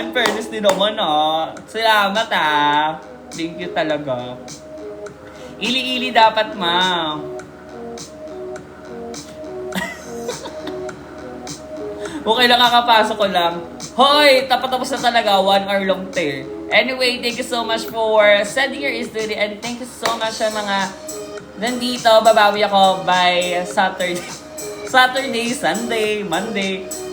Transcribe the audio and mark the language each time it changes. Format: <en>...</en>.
<tl>In fairness din naman ah. Salamat ah. Thank you talaga. Ili-ili dapat, ma. Okay lang, kakapasok ko lang. Hoy, tapos na talaga.</tl> <en>1 hour long te. Anyway, thank you so much for sending your story. And thank you so much</en> <tl>sa mga nandito. Babawi ako by Saturday, Sunday, Monday.</tl>